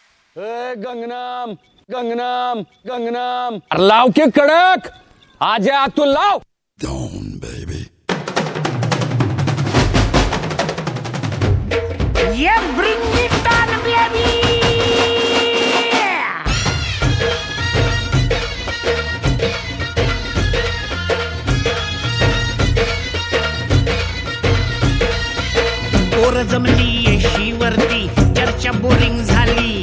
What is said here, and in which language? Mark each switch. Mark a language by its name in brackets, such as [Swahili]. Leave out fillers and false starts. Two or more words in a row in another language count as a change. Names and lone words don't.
[Marathi] गंगनाम गंगनाम गंगनाम लाव के कडक आज तू लाव [English] Down, baby. Yeah, bring it on, baby. [Marathi] पोर जमली येशीवरती चर्चा बोरिंग झाली.